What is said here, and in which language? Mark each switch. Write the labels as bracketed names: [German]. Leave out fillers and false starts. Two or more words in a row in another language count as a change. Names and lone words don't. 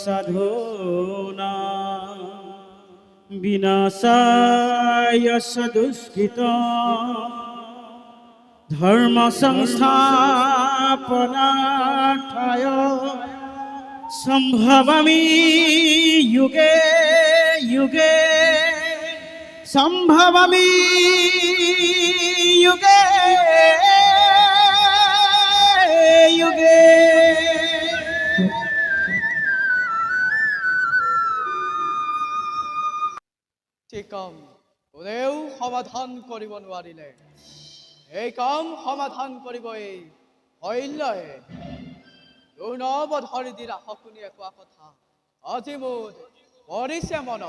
[Sanskrit] साधूनां विनाशाय दुष्कृतां धर्म संस्थापनार्थाय संभवामि युगे युगे संभवामि युगे युगे। [Assamese] এই কাম কোনেও সমাধান কৰিব নোৱাৰিলে, এই কাম সমাধান কৰিব এই শৈল্যই। দুৰ্নৱধৰি দিনা শকুনিয়ে কোৱা কথা আজি মোৰ পৰিছে মনত।